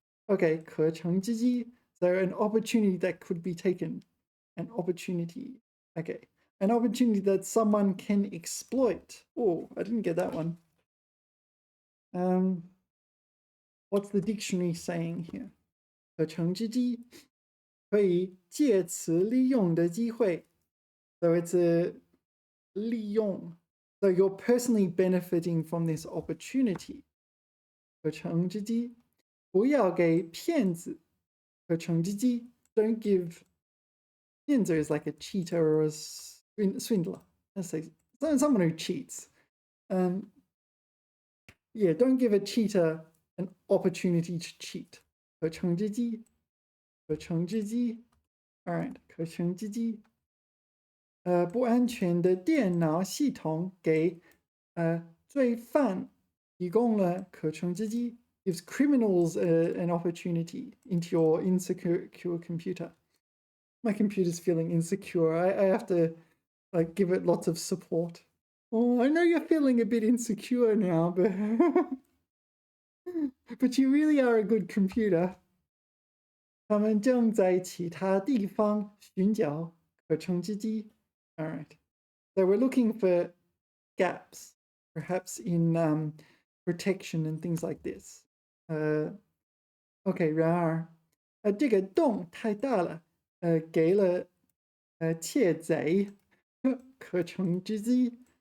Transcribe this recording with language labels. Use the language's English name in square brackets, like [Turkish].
[English] Okay, 可乘之机.So an opportunity that could be taken. An opportunity. Okay. An opportunity that someone can exploit. Oh, I didn't get that one. What's the dictionary saying here? [Chinese] 可乘之机可以借此利用的机会. [English] So it's a 利用. So you're personally benefiting from this opportunity. [Chinese] 可乘之机不要给骗子. [English] 可乘之机 don't give. 骗子 is like a cheater or a swindler. Let's say someone who cheats. Yeah, don't give a cheater an opportunity to cheat. [Chinese] 可乘之机可乘之机 [English] All right, [Chinese] 可乘之机不安全的电脑系统给罪犯提供了可乘之机 [English] gives criminals an opportunity into your insecure computer. My computer's feeling insecure. I have to like give it lots of support. Oh, I know you're feeling a bit insecure now, but but you really are a good computer. [Chinese] 他们正在其他地方寻找可乘之机. [English] All right. So we're looking for gaps, perhaps in protection and things like this. [Chinese] OK, 然而这个洞太大了，给了窃贼可乘之机。